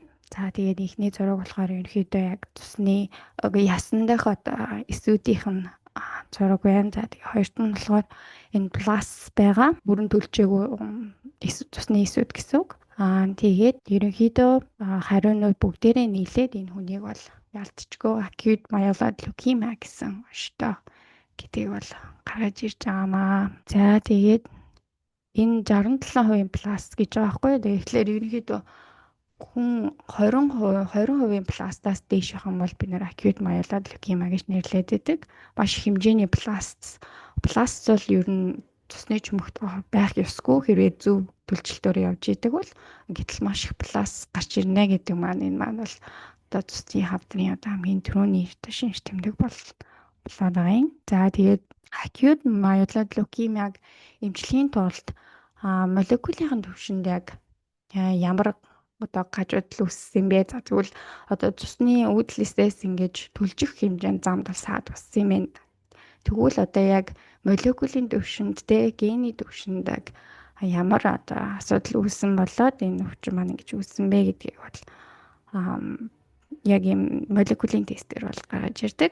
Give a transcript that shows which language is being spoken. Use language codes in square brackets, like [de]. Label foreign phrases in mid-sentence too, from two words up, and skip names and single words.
[mn] За тэгээд ихний зураг болохоор ерөнхийдөө яг цусны ясан дах одоо эсүүдийнх нь зураг байна. За тэгээд хоёрт нь болохоор энэ бласт байгаа. Бүрэн төлжөөгүй цусны эсүүд гэсэн үг. Тэгээд ерөнхийдөө хариунууд бүгдээрээ нийлээд энэ хүнийг бол ялцчгүй [en] acute myeloid leukemia [mn] гэсэн онцтой гэдгийг бол гаргаж ирж байгаамаа. За тэгээд энэ 67% бласт гэж байгаа байхгүй юу. Тэгэхээр ерөнхийдөө хүн 20% бластаас дээш байх юм бол бид нэр [en] acute myeloid leukemia [mn] гэж нэрлэдэг байдаг. Маш хэмжээний бласт бол ер нь цусны чөмөгт байх ёсгүй хэрвээ зөв төлчлөлтөөр явж идэг бол гэтэл маш их бласт гарч ирнэ гэдэг маань энэ маань бол одоо цусны хавдрын одоо хамгийн түрүүний шинж тэмдэг болоод байгаа юм. За тэгээд [en] acute myeloid leukemia-г [mn] эмчлэхийн тулд молекулын түвшинд яг ямар одоо гажуудал үүссэн бэ? За тэгвэл одоо цусны уудлээсээс ингэж төлжих хэмжээнд замд саад бассан юм байна. Тэгвэл одоо яг молекулын түвшинд те гений түвшинд ямар одоо асуудал үүссэн болоод энэ өвчин маань ингэж үүссэн бэ гэдгийг бол яг юм молекулын тестээр бол гаргаж ирдэг.